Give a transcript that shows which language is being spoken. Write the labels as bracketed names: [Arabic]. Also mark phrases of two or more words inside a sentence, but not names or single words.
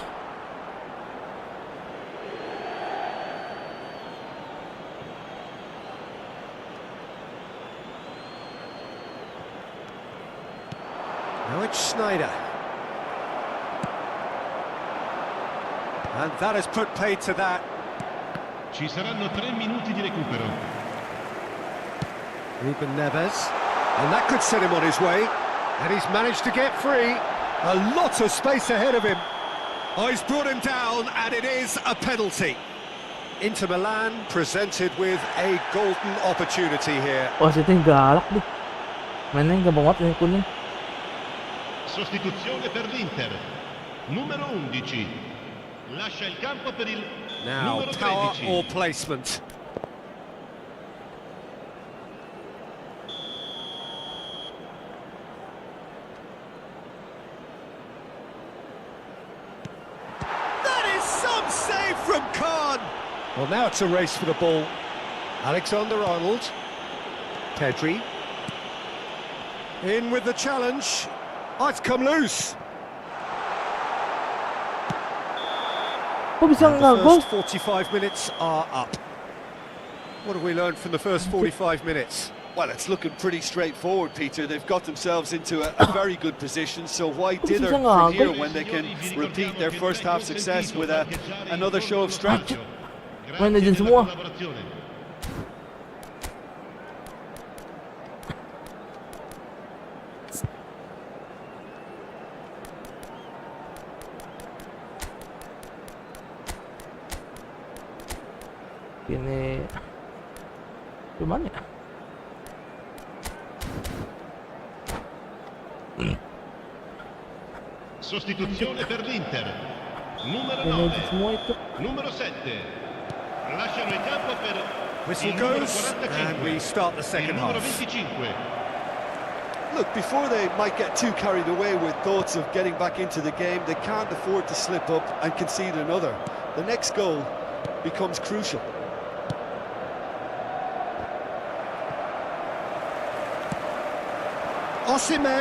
[English] Now it's Schneider. And that has put paid to that. [Italian] Ci saranno 3 minuti di recupero. [English] Ruben Neves. And that could set him on his way. And he's managed to get free. A lot of space ahead of him. Oh, he's brought him down, and it is a penalty. Inter Milan presented with a golden opportunity here. [Indonesian] Wasit yang galak deh. Mainnya gak banget yang kuning. [Italian] Sostituzione per l'Inter. Numero 11. Lascia il campo per il [English] Now, [Italian] numero [English] power [Italian] 13. [English] or placement. That is some save from Khan. Well, now it's a race for the ball. Alexander-Arnold. Pedri. In with the challenge. Oh, it's come loose. [Indonesian] Kok bisa [English] And the [Indonesian] nggak gol? [English] first 45 minutes are up. What have we learned from the first 45 minutes? Well, it's looking pretty straightforward, Peter. They've got themselves into a very good position, so why dither from here when they can repeat their first half success with another show of strength? [Indonesian] Main legend semua. Ini gimana ya? [Italian] Sostituzione per l'Inter. Numero [Indonesian] Yang [Italian] 9. [Indonesian] semua itu. [Italian] Numero 7. Lasciano il campo per [English] Whistle [Italian] il numero [English] goes, [Italian] 45. [English] and we start the [Italian] Il [English] second [Italian] numero [English] half. [Italian] 25. [English] Look, before they might get too carried away with thoughts of getting back into the game, they can't afford to slip up and concede another. The next goal becomes crucial. Osimhen.